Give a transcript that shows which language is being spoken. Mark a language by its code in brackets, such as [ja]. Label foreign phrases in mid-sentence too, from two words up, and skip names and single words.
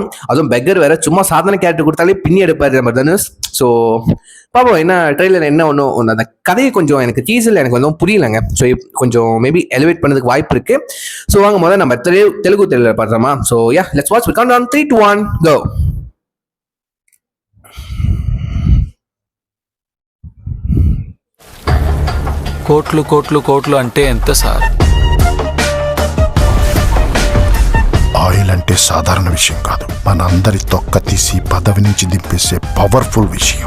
[ta] அதுவும் பெக்கர் வேற, சும்மா சாதாரண கேரக்டர் கொடுத்தாலே பின்னி எடுப்பாரு நம்ம தனுஷ். ஸோ பாப்போம் என்ன ட்ரெய்லர் என்ன ஒன்று அந்த கதையை கொஞ்சம் எனக்கு டீசல் எனக்கு வந்து புரியலைங்க. ஸோ கொஞ்சம் மேபி எலிவேட் பண்ணதுக்கு வாய்ப்பு இருக்கு. ஸோ வாங்க முதல்ல நம்ம தெலுங்கு ட்ரெய்லர் பார்த்துறோமா? [en] so ya let's watch. count down 3, 2, 1 go. [te] కోట్లు కోట్లు కోట్లు అంటే ఎంత సార్? ఆయిల్ అంటే సాధారణ విషయం కాదు, మన అందరి తొక్క తీసి పదవి నుంచి దింపేసే పవర్ఫుల్ విషయం.